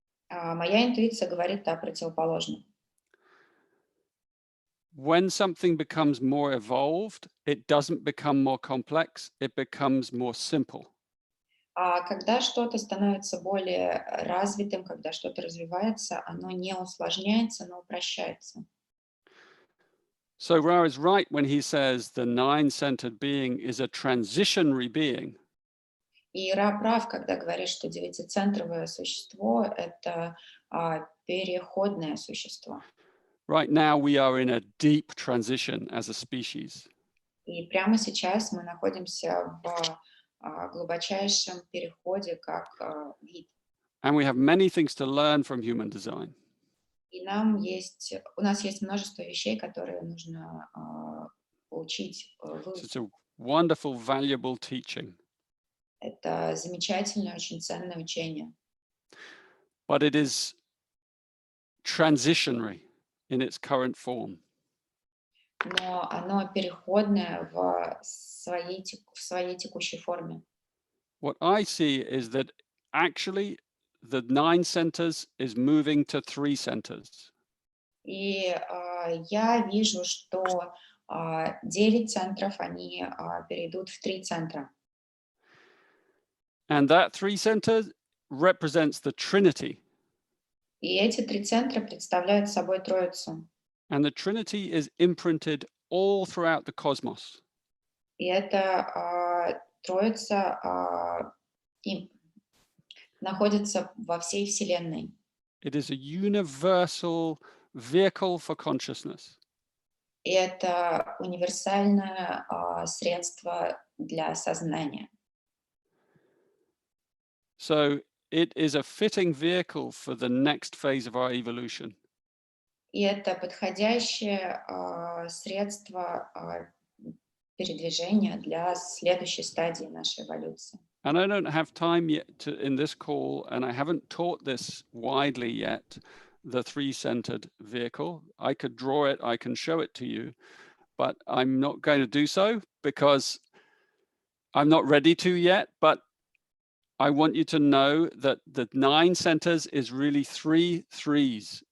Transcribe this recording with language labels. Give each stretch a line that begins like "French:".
Russian: Моя интуиция говорит о противоположном.
English: When something becomes more evolved, it doesn't become more complex, it becomes more simple.
Russian: Когда что-то становится более развитым, когда что-то развивается, оно не усложняется, но упрощается.
English: So Ra is right when he says the nine-centered being is a transitionary being.
Russian: И Ра прав, когда говорит, что девятицентровое существо — это переходное существо.
English: Right now we are in a deep transition as a species.
Russian: И прямо сейчас мы находимся в глубочайшем переходе как вид.
English: And we have many things to learn from human design.
Russian: И у нас есть множество вещей, которые нужно учить,
English: So
Russian: выучить.
English: it's a wonderful, valuable teaching.
Russian: Это замечательное, очень ценное учение.
English: But it is transitionary in its current form.
Russian: Но оно переходное в своей текущей форме.
English: What I see is that actually the nine centers is moving to three centers.
Russian: И я вижу, что 9 центров, они перейдут в 3 центра.
English: And that three centers represents the Trinity.
Russian: И эти 3 центра представляют собой Троицу.
English: And the Trinity is imprinted all throughout the cosmos.
Russian: И эта Троица находится во всей Вселенной.
English: It is a universal vehicle for consciousness.
Russian: И это универсальное средство для сознания.
English: So it is a fitting vehicle for the next phase of our evolution.
Russian: И это подходящее средство передвижения для следующей стадии нашей эволюции.
English: And I don't have time yet in this call, and I haven't taught this widely yet, the three-centered vehicle. I could draw it, I can show it to you, but I'm not going to do so because I'm not ready to yet. But I want you to know that the nine centers is really three threes.